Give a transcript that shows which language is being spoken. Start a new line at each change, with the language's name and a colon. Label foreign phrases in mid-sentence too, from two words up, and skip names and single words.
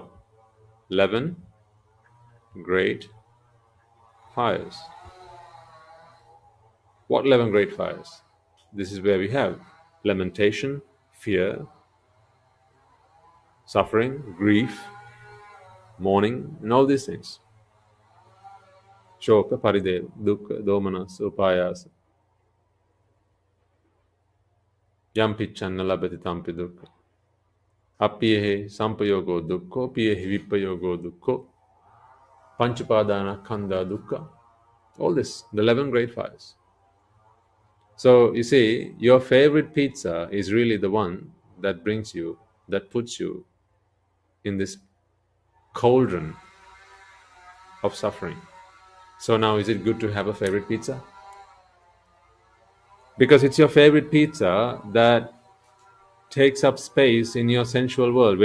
English: 11 great fires. What 11 great fires? This is where we have lamentation, fear, suffering, grief, mourning, and all these things.
Pali: Shoka, parideva, dukkha, domanas, upayasa. Yam picchanna labhati tampi dukkha. Apyehe sampayogo dukkho, piyehi vipayogo dukkho. Panchapadana khanda dukkha.
English: All this, the 11 great fires. So you see, your favorite pizza is really the one that brings you, that puts you in this cauldron of suffering. So now, is it good to have a favorite pizza? Because it's your favorite pizza that takes up space in your sensual world.